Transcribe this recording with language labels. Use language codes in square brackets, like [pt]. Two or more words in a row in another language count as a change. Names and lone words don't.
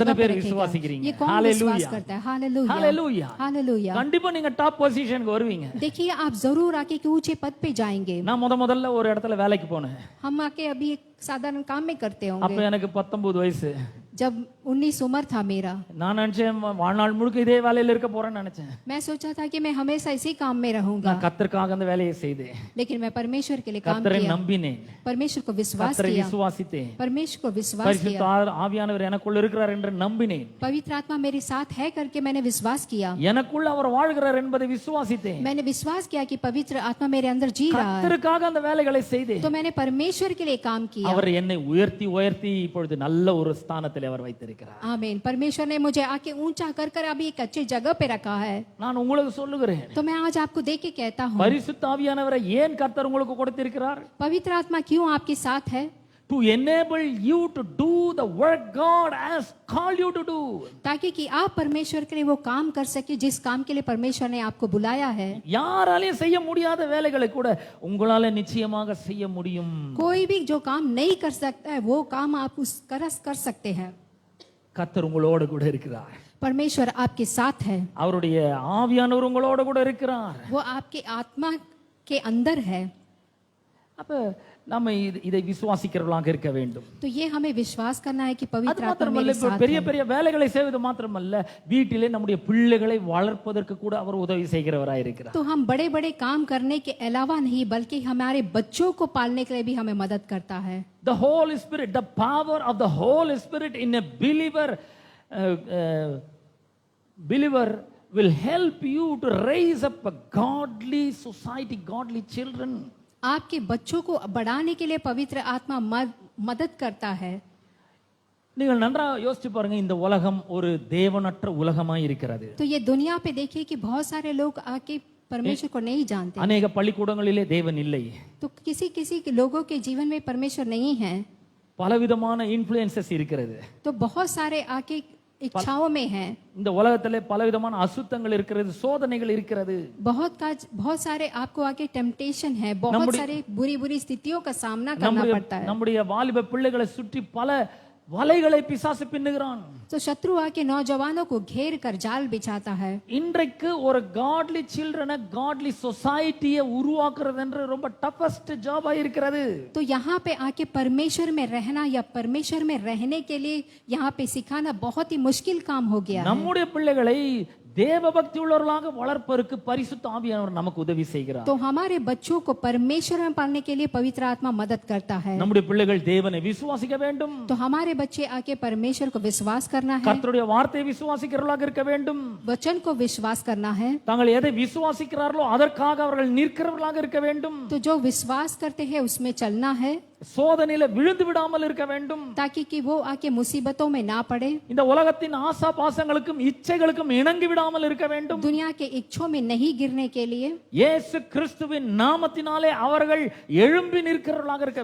[hi] जगह पे [ta] பேர் [hi] रखेगा। [ta] விசுவாசிக்கிறீங்க? [hi] ये कौन हालेलुया। विश्वास करता है? हालेलुया, ஹalleluya. हालेलुया। [ta] கண்டிப்பா நீங்க டாப் பொசிஷனுக்கு வருவீங்க. [hi] देखिए आप जरूर आके एक ऊंचे पद पे जाएंगे। [ta] நான் முதல்ல ஒரு இடத்துல வேலைக்கு போனேன். [hi] हम आके अभी एक साधारण काम में करते [ta] அப்ப [hi] होंगे। [ta] எனக்கு 19 வயசு. [hi] जब 19 उम्र था मेरा, [ta] நான் நினைச்சேன் வாழ்நாள் முழுக்க இதே வேலையில இருக்க போறேன்னு நினைச்சேன். [hi] मैं सोचा था कि मैं हमेशा इसी काम में रहूंगा, [ta] நான் கர்த்தருக்காக அந்த வேலையை செய்தேன். [hi] लेकिन मैं परमेश्वर के लिए काम [ta] கர்த்தரை [hi] किया, [ta] நம்பினேன், [hi] परमेश्वर को विश्वास [ta] கர்த்தரை [hi] किया, [ta] விசுவாசித்தேன், [hi] परमेश्वर को विश्वास [ta] பரிசுத்த [hi] किया, [ta] ஆவியானவர் எனக்குள்ள இருக்கிறார் என்று நம்பினேன். [hi] पवित्र आत्मा मेरे साथ है करके मैंने विश्वास किया, [ta] எனக்குள்ள அவர் வாழ்கிறார் என்பதை விசுவாசித்தேன். [hi] मैंने विश्वास किया कि पवित्र आत्मा मेरे अंदर जी रहा है, [ta] கர்த்தருக்காக அந்த வேலைகளை செய்தேன். [hi] तो मैंने परमेश्वर के लिए काम किया। [ta] அவர் என்னை உயர்த்தி இப்பொழுது நல்ல ஒரு ஸ்தானத்தில் அவர் வைத்திருக்கிறார். [hi] आमीन। परमेश्वर ने मुझे आके ऊंचा कर कर अभी एक अच्छी जगह पे रखा है। [ta] நான் உங்களுக்கு சொல்லுகிறேன், [hi] तो मैं आज आपको देख के कहता हूँ, [ta] பரிசுத்த ஆவியானவரை ஏன் கர்த்தர் உங்களுக்கு கொடுத்திருக்கிறார்? [hi] पवित्र आत्मा क्यों आपके साथ है? [en] To enable you to do the work God has called you to do. [hi] ताकि कि आप परमेश्वर के लिए वो काम कर सके जिस काम के लिए परमेश्वर ने आपको बुलाया है। [ta] யாராலையும் செய்ய முடியாத வேலைகளை கூட உங்களால நிச்சயமாக செய்ய முடியும். [hi] कोई भी जो काम नहीं कर सकता है वो काम आप उस कर सकते हैं। [ta] கர்த்தர் உங்களோடு கூட இருக்கிறார். [hi] परमेश्वर आपके साथ है, [ta] அவருடைய ஆவியானவர் உங்களோடு கூட இருக்கிறார். [hi] वो आपके आत्मा के अंदर है। [ta] அப்ப நம்ம இதை விசுவாசிக்கிறவர்களாக இருக்க வேண்டும். [hi] तो ये हमें विश्वास करना है कि [ta] அது [hi] पवित्र आत्मा [ta] மாத்திரமல்ல, [hi] मेरे [ta] இப்ப [hi] साथ [ta] பெரிய [hi] है। [ta] பெரிய வேலைகளை செய்வது மாத்திரமல்ல, வீட்டிலே நம்முடைய பிள்ளைகளை வளர்ப்பதற்கு கூட அவர் உதவி செய்கிறவராய் இருக்கிறார். [hi] तो हम बड़े बड़े काम करने के अलावा नहीं बल्कि हमारे बच्चों को पालने के लिए भी हमें मदद करता है। [en] The Holy Spirit, the power of the Holy Spirit in a believer will help you to raise up a godly society, godly children. [hi] आपके बच्चों को बढ़ाने के लिए पवित्र आत्मा मदद करता है। [ta] நீங்கள் நன்றா யோசிச்சு பாருங்க, இந்த உலகம் ஒரு தேவனற்ற உலகமாய் இருக்கிறது. [hi] तो ये दुनिया पे देखिए कि बहुत सारे लोग आके परमेश्वर को नहीं जानते। [ta] अनेक பள்ளிக்கூடங்களிலே தேவன் இல்லை. [hi] तो किसी किसी के लोगों के जीवन में परमेश्वर नहीं है। [ta] பலவிதமான இன்ஃப்ளூயன்சஸ் இருக்கிறது. [hi] तो बहुत सारे आके इच्छाओं में है। [ta] இந்த உலகத்திலே பலவிதமான அசுத்தங்கள் இருக்கிறது, சோதனைகள் இருக்கிறது. [hi] बहुत सारे आपको आके टेम्पटेशन है, बहुत सारे बुरी बुरी स्थितियों का सामना करना पड़ता है। [ta] நம்முடைய வாலிப பிள்ளைகளை சுற்றி பல வலைகளை பிசாசு பின்னுகிறான். [hi] तो शत्रु आके नौजवानों को घेर कर जाल बिछाता है। [ta] இன்றைக்கு ஒரு [en] godly children godly society [ta] உருவாக்குறது என்று ரொம்ப [en] toughest job [ta] இருக்கிறது. [hi] तो यहाँ पे आके परमेश्वर में रहना या परमेश्वर में रहने के लिए यहाँ पे सिखाना बहुत ही मुश्किल काम हो गया है। [ta] நம்முடைய பிள்ளைகளை தேவ பக்தி உள்ளவர்களாக வளர்ப்பதற்கு பரிசுத்த ஆவியானவர் நமக்கு உதவி செய்கிறார். [hi] तो हमारे बच्चों को परमेश्वर में पालने के लिए पवित्र आत्मा मदद करता है। [ta] நம்முடைய பிள்ளைகள் தேவனை விசுவாசிக்க வேண்டும். [hi] तो हमारे बच्चे आके परमेश्वर को विश्वास करना है, [ta] கர்த்தருடைய வார்த்தையை விசுவாசிக்கிறவர்களாக இருக்க வேண்டும். [hi] वचन को विश्वास करना है। [ta] தாங்கள் எதை விசுவாசிக்கிறார்களோ அதற்காக அவர்கள் நிற்கிறவர்களாக இருக்க வேண்டும். [hi] तो जो विश्वास करते हैं उसमें चलना है, [ta] சோதனையில விழுந்து விடாமல் இருக்க வேண்டும். [hi] ताकि कि वो आके मुसीबतों में ना पड़े, [ta] இந்த உலகத்தின் ஆசா பாசங்களுக்கும் இச்சைகளுக்கும் இணங்கி விடாமல் இருக்க வேண்டும். [hi] दुनिया के इच्छों में नहीं गिरने के लिए। [ta] இயேசு கிறிஸ்துவின் நாமத்தினாலே அவர்கள் எழும்பி நிற்கிறவர்களாக இருக்க